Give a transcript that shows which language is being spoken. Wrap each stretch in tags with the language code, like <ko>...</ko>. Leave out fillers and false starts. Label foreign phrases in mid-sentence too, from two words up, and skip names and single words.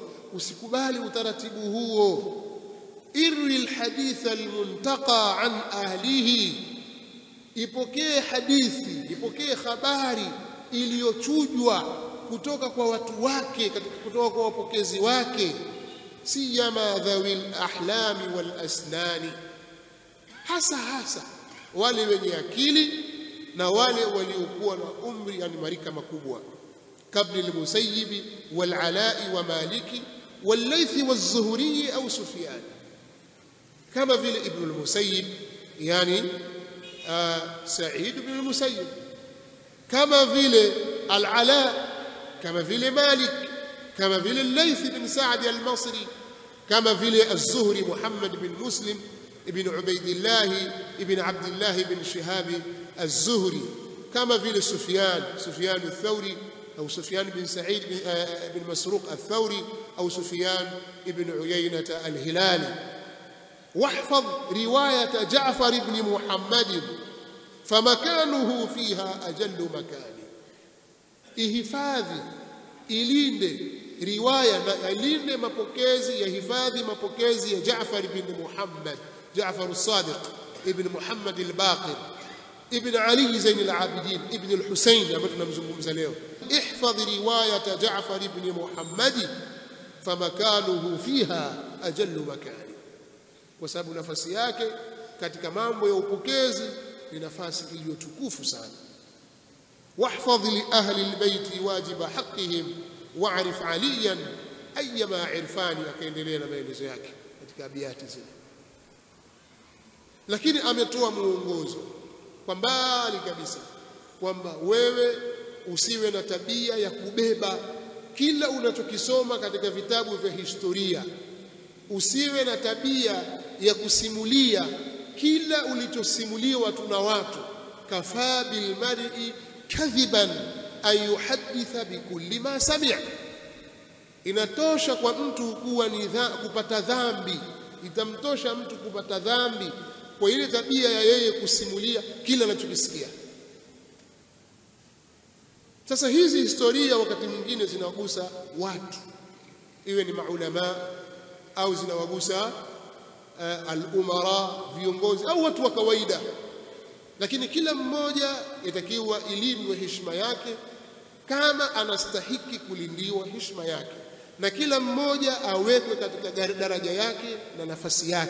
<sw>Usikubali utaratibu huo.</sw> <ar>اروِ الحديث المنتقى عن أهله,</ar> <sw>ipokee hadithi, ipokee habari iliyochujwa kutoka kwa watu wake, kutoka kwa wapokezi wake.</sw> <ar>سيما ذوي الأحلام والأسنان,</ar> <sw>hasa wale wenye akili na wale waliokuwa na umri, yani marika makubwa, kabla al-Musayyib wal-Ala'i wa Maliki wal-Laythi waz-Zuhri au Sufyan, kama vile Ibn al-Musayyib, yani Sa'id ibn al-Musayyib kama vile Al-Ala, kama vile Malik, kama vile Layth bin Sa'd al-Masri, kama vile Az-Zuhri Muhammad bin Muslim ibn Ubaydillah ibn Abdullah ibn Shihab Az-Zuhri, kama vile Sufyan al-Thawri</sw> <ar>أو سفيان بن سعيد بن مسروق الثوري أو سفيان بن عيينة الهلالي. واحفظ رواية جعفر بن محمد فمكانه فيها أجل مكان.</ar> <sw>ihifadhi ilinde riwaya na ilinde mapokezi ya hifadhi mapokezi ya Jaafar ibn Muhammad, Jaafar as-Sadiq ibn Muhammad al-Baqir ibn Ali Zain al-Abidin ibn al-Husayn ambaye tunamzungumza leo.</sw> <ar>احفظ رواية جعفر بن محمد فمكانه فيها أجل مكان,</ar> <sw>kwa sababu nafasi yake katika mambo ya upokezi ni nafasi iliyotukufu sana.</sw> <ar>واحفظ لأهل البيت واجب حقهم واعرف عليا أيما عرفاني.</ar> <sw>akaendelea na maelezo yake katika abiyati zile, lakini ametoa muongozo kwa mbali kabisa kwamba wewe usiwe na tabia ya kubeba kila unachokisoma katika vitabu vya historia, usiwe na tabia ya kusimulia kila ulichosimuliwa na watu.</sw> <ar>كفى بالمرء كذبا أن يحدث بكل ما سمع,</ar> <sw>inatosha kwa mtu kuwa ni kupata dhambi, itamtosha mtu kupata dhambi kwa ile tabia ya yeye kusimulia kila anachokisikia. Sasa hizi historia wakati mwingine zinawagusa watu, iwe ni maulama au zinawagusa al-umara, viongozi au watu wa kawaida, lakini kila mmoja yatakiwa ilindwe heshima yake kama anastahiki kulindiwa heshima yake, na kila mmoja awekwe katika daraja yake na nafasi yake.</sw>